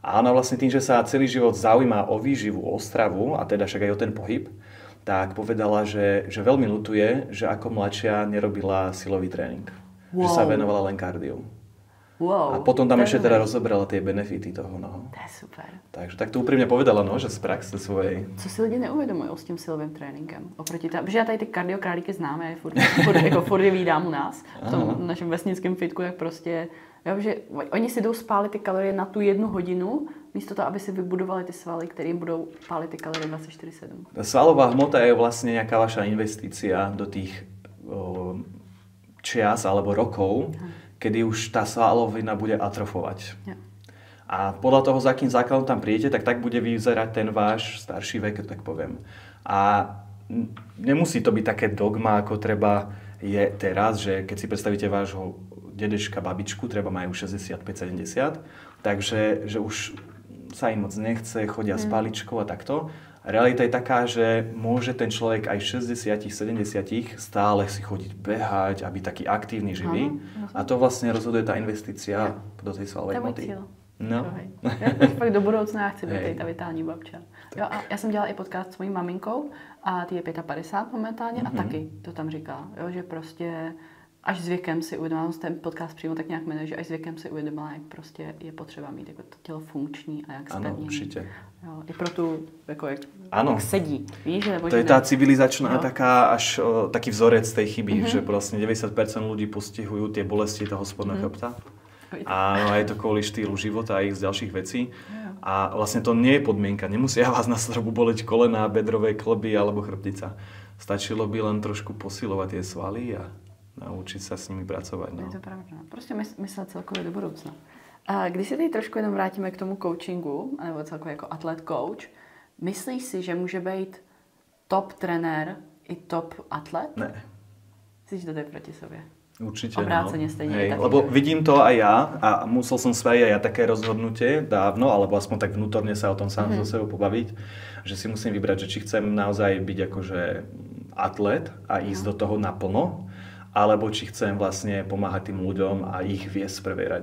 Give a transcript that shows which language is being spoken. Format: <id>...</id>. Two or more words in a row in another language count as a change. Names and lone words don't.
<sk>A ona vlastne tým, že sa celý život zaujíma o výživu, o stravu a teda však aj o ten pohyb, tak povedala, že veľmi ľutuje, že ako mladšia nerobila silový tréning. Wow. Že sa venovala len kardiu. Wow, a potom tam ešte teda rozobrala tie benefity toho. No. To je super. Takže tak to úprimne povedala, no, že z praxe svojej.</sk> <cs>Co si lidi neuvědomují s tím silovým tréninkem? Oproti protože já tady ty kardiokrálíky známe, furt je vídám u nás, v tom našem vesnickém fitku, jak prostě, jo, že oni si jdou spálit ty kalorie na tu 1 hodinu, místo toho, aby si vybudovali ty svaly, které budou pálit ty kalorie 24/7.</cs> <sk>Svalová hmota je vlastne nejaká vaša investícia do tých čias alebo rokov, kedy už tá svalovina bude atrofovať. Ja. A podľa toho, za akým základom tam prídete, tak bude vyzerať ten váš starší vek, tak poviem. A nemusí to byť také dogma, ako treba je teraz, že keď si predstavíte vášho dedečka, babičku, treba majú 65-70, takže že už sa im moc nechce, chodia s paličkou a takto. Realita je taká, že môže ten človek aj v 60-70 stále si chodiť behať a byť taký aktívny, živý. A to vlastne rozhoduje tá investícia do tej svalovej hmoty. No.</sk> <cs>Já pak do budoucna chci být ta vitální babča. Jo, a já jsem dělala i podcast s mojí maminkou a ty je 55 momentálně a taky to tam říká, jo, že prostě až s věkem si uvědomila, ten podcast přímo tak nějak jmenuje, že až s věkem si uvědomila, jak prostě je potřeba mít jako to tělo funkční a jak spevnění. Ano, určitě. Jo, i pro tu, jako jak sedí, víš? Nebo</cs> <sk>to je tá civilizačná taký vzorec tej chyby, že vlastne 90% ľudí postihujú tie bolesti toho spodného chrbta. Áno, a je to kvôli štýlu života a ich z ďalších vecí. A vlastne to nie je podmienka. Nemusia vás na starbu boleť kolená, bedrové klby alebo chrbtica. Stačilo by len trošku posilovať tie svaly a naučiť sa s nimi pracovať. No. Je to pravda.</sk> <cs>Prostě myslet celkově do budoucna. A když se tady trošku jenom vrátíme k tomu coachingu, nebo celkově jako atlet coach, myslíš si, že může být top trenér i top atlet? Ne. Myslíš, že to je proti sobě?</cs> <sk>Určite, obrácenie stejne. Hej, lebo vidím to aj ja a musel som spraviť aj ja také rozhodnutie dávno, alebo aspoň tak vnútorne sa o tom sám so sebou pobaviť, že si musím vybrať, že či chcem naozaj byť akože atlet a ísť do toho naplno, alebo či chcem vlastne pomáhať tým ľuďom a ich viesť v prvej rade.</sk>